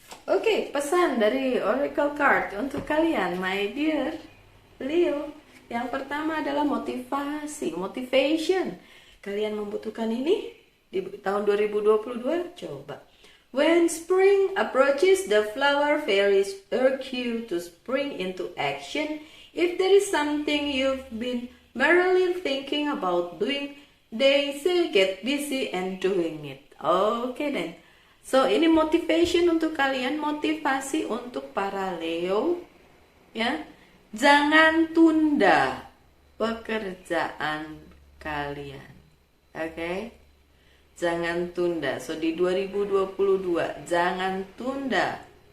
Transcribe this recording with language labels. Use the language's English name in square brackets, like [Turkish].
[Indonesian] Oke, pesan dari Oracle Card untuk kalian, [English] my dear [Indonesian] Leo. Yang pertama adalah motivasi, motivation. Kalian membutuhkan ini di tahun 2022? Coba. [English] When spring approaches, the flower fairies urge you to spring into action. If there is something you've been merely thinking about doing, they say get busy and doing it. Oke then. [Indonesian] So ini motivation untuk kalian, motivasi untuk para Leo, ya. Jangan tunda pekerjaan kalian. Oke? Jangan tunda. So di 2022 jangan tunda.